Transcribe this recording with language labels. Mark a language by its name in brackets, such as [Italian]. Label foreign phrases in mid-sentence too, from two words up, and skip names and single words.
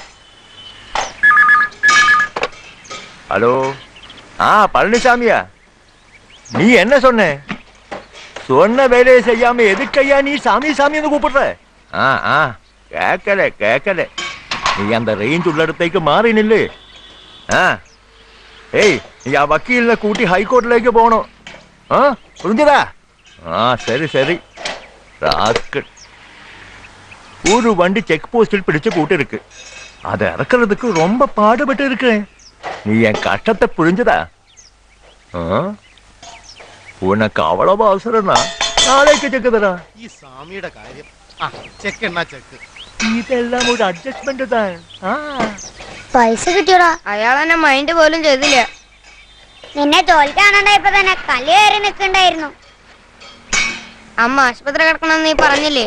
[Tamil] ஹலோ, பழனிசாமியா, நீ என்ன சொன்ன? சொன்ன வேலையை செய்யாம எதுக்கையா நீ சாமி சாமின்னு கூப்பிடுற? கேட்கல. நீ அந்த ரேஞ்ச் உள்ள [Malayalam] இடത്തേക്ക് മാറി നില്ല്. ഏയ്, നീ ആ വക്കീലിനെ കൂട്ടി ഹൈക്കോർട്ടിലേക്ക് പോകണം. [Tamil] புரிஞ்சதா? சரி. ராஸ்கல், ஒரு வண்டி செக் போஸ்டில் பிடிச்சு கூட்டிருக்கு. அதை இறக்குறதுக்கு ரொம்ப பாடுபட்டு இருக்கிறேன். நீ என் கஷ்டத்தை புரிஞ்சதா? உனக்கு அவ்வளவு அவசரம்னா நாளைக்கு செக்கு தரா. [Malayalam] ഈ സ്വാമിയുടെ കാര്യം ചെക്ക് എന്നാ ചെക്ക്. ഇതെല്ലാം ഒരു അഡ്ജസ്റ്റ്മെന്റ് தான். പൈസ കിട്ടിയോടാ. അയാളെന്നെ മൈൻഡ് പോലും ചെയ്തില്ല. നിന്നെ തോൽക്കാണണ്ടായപ്പോ തന്നെ കല്ല് കയറി നിൽക്കണ്ടായിരുന്നു. അമ്മ ആശുപത്രി കിടക്കണമെന്ന് നീ പറഞ്ഞില്ലേ?